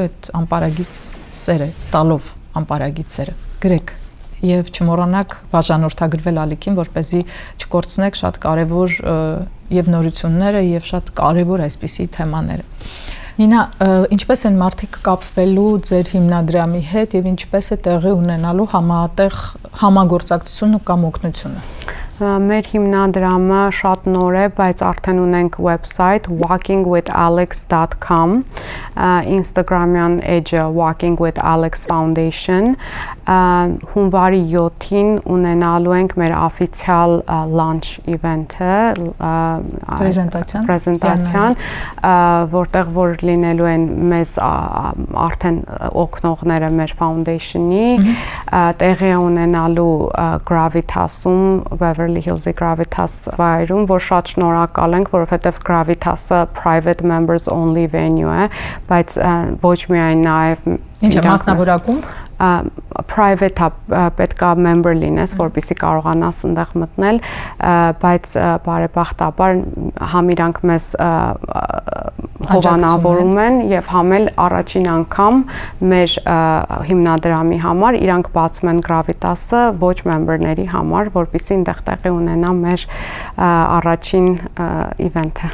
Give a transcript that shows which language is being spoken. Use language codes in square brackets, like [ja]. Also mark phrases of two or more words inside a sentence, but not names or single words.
[hy] այդ անպարագիծ սերը, տալով անպարագիծ սերը։ Գրեք եւ չմոռանաք բաժանորդագրվել ալիքին, որպեսզի չկորցնեք շատ կարեւոր եւ նորությունները եւ շատ կարեւոր այսպիսի թեմաները։ Նինա, ինչպես են մարդիկ կապվելու ձեր հիմնադրամի հետ եւ ինչպես է տեղի ունենալու համատեղ համագործակցությունը կամ օգնությունը։ Մեր հիմնադրամը շատ նոր է, բայց արդեն ունենք website walkingwithalex.com, Instagram-յան էջը Walking with Alex Foundation, հունվարի 7-ին ունենալու ենք մեր օֆիցիալ [en] launch event- [hy] ը, պրեզենտացիան, որտեղ որ լինելու են մեզ արդեն օգնողները մեր foundation-ի, տեղի ունենալու Gravitas-ում, Beverly Hills-ի Gravitas վայրում, որ շատ շնորհակալ ենք, որովհետև Gravitas-ը [en] private members only venue [hy] է, բայց ոչ միայն նաև Ինչ է մասնավորակում private պետքա member լինես, որպեսզի կարողանաս այնտեղ մտնել, բայց բարեբախտաբար համ իրանք մեզ հովանավորում են եւ համ էլ առաջին անգամ մեր հիմնադրամի համար իրանք բացում են Gravitas-ը ոչ member-ների համար, որպեսզի այնտեղ տեղի ունենա մեր առաջին event-ը։